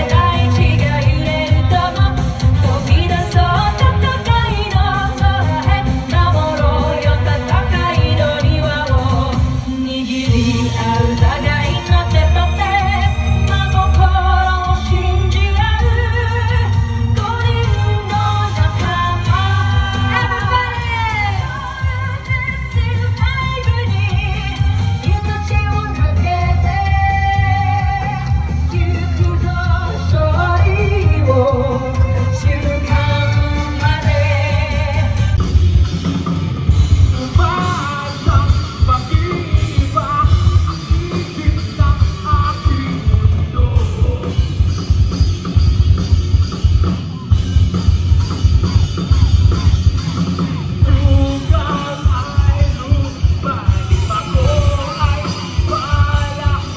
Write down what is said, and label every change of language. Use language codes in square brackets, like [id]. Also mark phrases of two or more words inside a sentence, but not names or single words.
[ja] 大地が揺れるとも飛び出そう戦いの空へ守ろうよ戦いの庭を握り合う互いの手と手真心を信じ合う5人の仲間 Everybody! に命をかけてゆくぞ勝利を瞬間まで [tl] Umaasang mag-iba ang isip ng aking mundo. Lugar ay lumalim, ako ay wala.